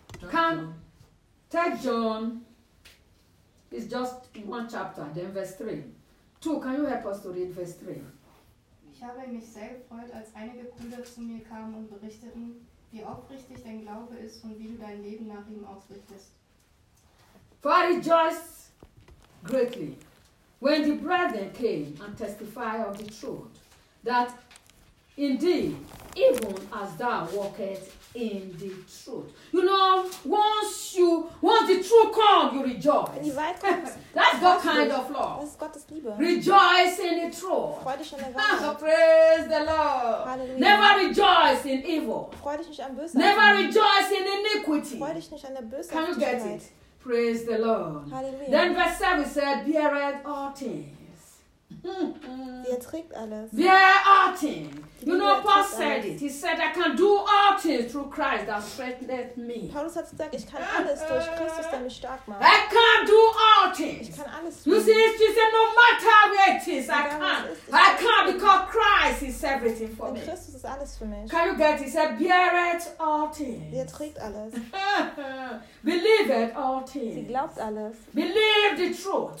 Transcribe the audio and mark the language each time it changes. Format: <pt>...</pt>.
<en>Can 3 John is just one chapter, then verse 3. Two, can you help us to read verse 3?</en> <de>Ich habe mich sehr gefreut, als einige Brüder zu mir kamen und berichteten, wie aufrichtig dein Glaube ist und wie du dein Leben nach ihm ausrichtest.</de> <en>For I rejoiced greatly when the brethren came and testified of the truth, that indeed, even as thou walkest in the truth. You know, once the truth comes, you rejoice.</en> <de>Wenn die Wahrheit kommt,</de> <en>that's God kind of love.</en> <de>Das ist Gottes Liebe.</de> <en>Rejoice in the truth.</en> <de>Freu dich an der Wahrheit.</de> <en>Praise the Lord.</en> <de>Halleluja.</de> <en>Never rejoice in evil.</en> <de>Freu dich nicht an Bösartigkeit.</de> <en>Never rejoice in iniquity.</en> <de>Freu dich nicht an der Bösartigkeit.</de> <en>Can you get it? Praise the Lord.</en> <de>Halleluja.</de> <en>Then verse 7 said, beareth all things.</en> <de>Sie erträgt alles.</de> <en>Bear all things. You know, Paul said it. He said, I can do all things through Christ that strengthens me.</en> <de>Paulus hat gesagt, ich kann alles durch Christus, der mich stark macht.</de> <en>I can do all things.</en> <de>Ich kann alles.</de> <en>You see, he said, no matter where it is, I can. I can because Christ is everything for me.</en> <de>Christus ist alles für mich.</de> <en>Can you get it? He said, bear it all things.</en> <de>Sie trägt alles.</de> <en>Believe it all things.</en> <de>Sie glaubt alles.</de> <en>Believe the truth.</en>